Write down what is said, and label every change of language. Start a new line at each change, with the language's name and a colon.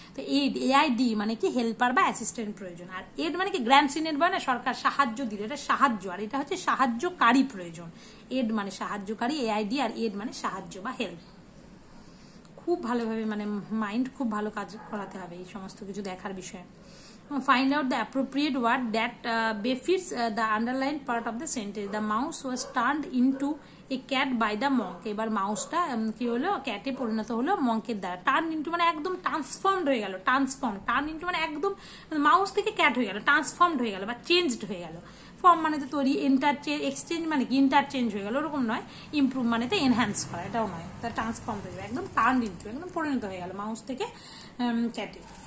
Bangla: তো aid, AID মানে কি হেল্পার বা অ্যাসিস্ট্যান্ট প্রয়োজন, আর এড মানে কি গ্র্যান্ড সিনেট বলে না, সরকার সাহায্য দিল, এটা সাহায্য, আর এটা হচ্ছে সাহায্যকারী প্রয়োজন। এড মানে সাহায্যকারী, AID, আর এড মানে সাহায্য বা হেল্প। খুব ভালোভাবে মানে মাইন্ড খুব ভালো কাজ করাতে হবে এই সমস্ত কিছু দেখার বিষয়ে।
English: Find out the appropriate word that befits the underlined part of the sentence. The mouse was turned into a cat by the monk.
Bangla: এবার মাউসটা কি হলো, ক্যাটে পরিণত হলো মঙ্কের দ্বারা। টার্ন ইন্টু মানে একদম ট্রান্সফর্মড হয়ে গেল, টার্ন ইন্টু মানে একদম মাউস থেকে ক্যাট হয়ে গেল, ট্রান্সফর্মড হয়ে গেল বা চেঞ্জড হয়ে গেল। ফর্ম মানে তো তৈরি, এক্সচেঞ্জ মানে কি ইন্টারচেঞ্জ হয়ে গেল, ওরকম নয়। ইমপ্রুভ মানে তো এনহ্যান্স করা, এটাও নয়। তা ট্রান্সফর্ম হয়ে গেল, একদম টার্ন ইন্টু, একদম পরিণত হয়ে গেল মাউস থেকে ক্যাটে।